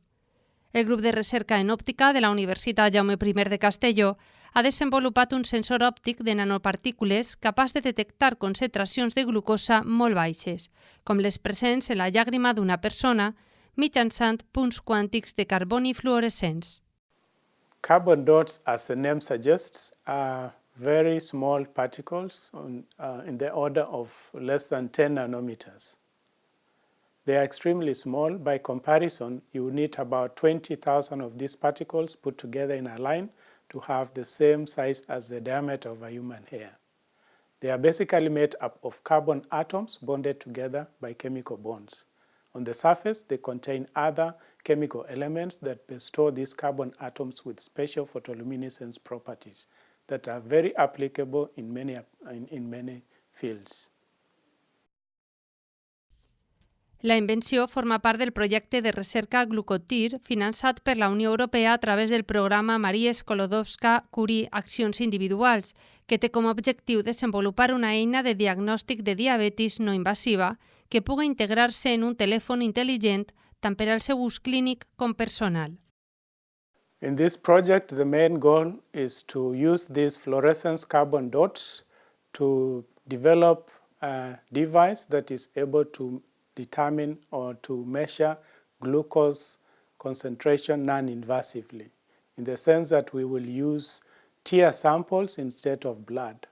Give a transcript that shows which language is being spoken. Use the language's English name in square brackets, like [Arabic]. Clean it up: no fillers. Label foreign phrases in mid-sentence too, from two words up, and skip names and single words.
[Catalan] El grup de recerca en òptica de la Universitat Jaume I de Castelló ha desenvolupat un sensor òptic de nanopartícules capaç de detectar concentracions de glucosa molt baixes, com les presents en la llàgrima d'una persona, mitjançant punts quàntics de carboni fluorescents. [English] Carbon dots, as the name suggests, are very small particles in the order of less than 10 nanometers. They are extremely small. By comparison, you need about 20,000 of these particles put together in a line to have the same size as the diameter of a human hair. They are basically made up of carbon atoms bonded together by chemical bonds. On the surface, they contain other chemical elements that bestow these carbon atoms with special photoluminescence properties that are very applicable in many fields. [Catalan] La invenció forma part del projecte de recerca Glucotir, finançat per la Unió Europea a través del programa Marie Sklodowska-Curie Accions Individuals, que té com a objectiu desenvolupar una eina de diagnòstic de diabetis no invasiva que pugui integrar-se en un telèfon intel·ligent tant per al seu ús clínic com personal. [English] In this project, the main goal is to use these fluorescence carbon dots to develop a device that is able to determine or to measure glucose concentration non-invasively, in the sense that we will use tear samples instead of blood.